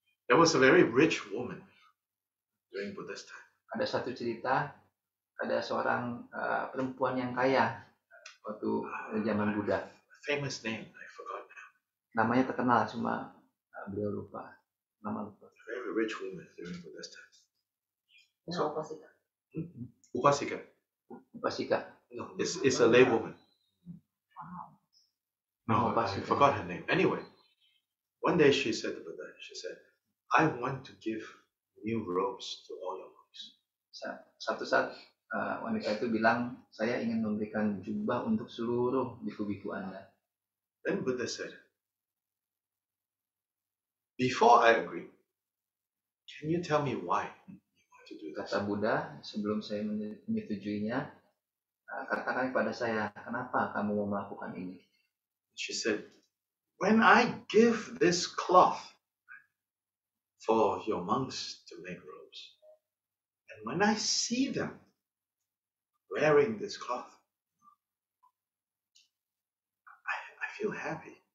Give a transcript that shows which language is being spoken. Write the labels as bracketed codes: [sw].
[en] There was a very rich woman during Buddha's time. [id] Ada satu cerita, ada seorang perempuan yang kaya waktu zaman Buddha. [en] Famous name, I forgot now. [id] Namanya terkenal, cuma beliau lupa. Nama lupa. [en] Very rich woman during Buddha's time. So, Upasika. Upasika. Upasika. No, it's a lay woman. No, I Upasika. forgot her name. Anyway, one day she said to Buddha, she said, I want to give new robes to all your monks. [id] Satu saat wanita itu bilang, saya ingin memberikan jubah untuk seluruh biku-biku Anda. [en] Then Buddha said, before I agree, can you tell me why you want to do this? [id] Kata Buddha, sebelum saya menyetujuinya, katakan kepada saya, kenapa kamu mau melakukan ini? [en] She said, when I give this cloth for your monks to make robes, and when I see them wearing this cloth, I feel happy.